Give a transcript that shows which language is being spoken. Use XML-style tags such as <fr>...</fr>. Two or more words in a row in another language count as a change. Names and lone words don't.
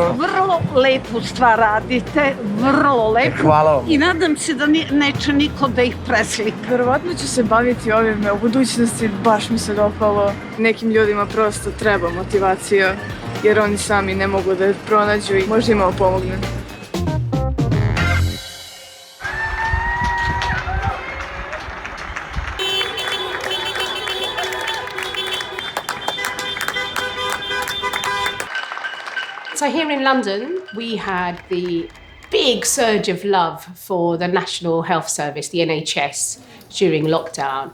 <sr>Vrlo lepu stvar radite, vrlo lepu. Hvala vam. I nadam se da neće niko da ih preslika. Verovatno ću se baviti ovime u budućnosti, baš mi se dopalo. Nekim ljudima prosto treba motivacija, jer oni sami ne mogu da je pronađu i možda im ovo pomogne.</sr> <en>So here in London, we had the big surge of love for the National Health Service, the NHS, during lockdown.</en>